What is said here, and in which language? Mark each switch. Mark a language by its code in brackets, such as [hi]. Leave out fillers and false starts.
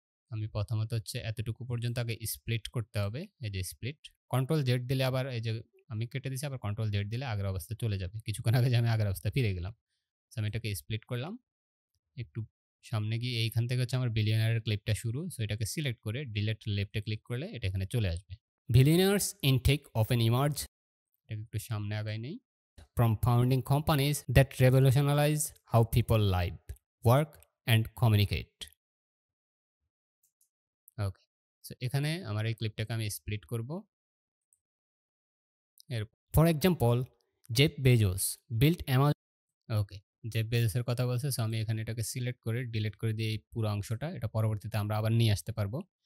[bn] আমি প্রথমত হচ্ছে এতটুকু পর্যন্ত আগে স্প্লিট করতে হবে। এই যে স্প্লিট, কন্ট্রোল জেড দিলে আবার এই যে আমি কেটে দিছি, আবার কন্ট্রোল জেড দিলে আগের অবস্থায় চলে যাবে। কিছুক্ষণ আগে যে আমি আগের অবস্থায় ফিরে গেলাম। সো আমি এটাকে স্প্লিট করলাম। একটু সামনে গিয়ে এইখান থেকে হচ্ছে আমার বিলিয়নারের ক্লিপটা শুরু। সো এটাকে সিলেক্ট করে ডিলিট, লেফটে ক্লিক করলে এটা এখানে চলে আসবে। [en] Billionaires in tech often emerge. [bn] এটাকে একটু সামনে আগাই নেই। [en] From founding companies that revolutionize how people live, work and communicate. [bn] Okay, so এখানে আমার এই ক্লিপটাকে আমি স্প্লিট করব। [en] For example, Jeff Bezos built Amazon. [bn] Okay, Jeff বেজোসের কথা বলছে। সো আমি এখানে এটাকে সিলেক্ট করে ডিলিট করে দিয়ে এই পুরো অংশটা, এটা পরবর্তীতে আমরা আবার নিয়ে আসতে পারবো।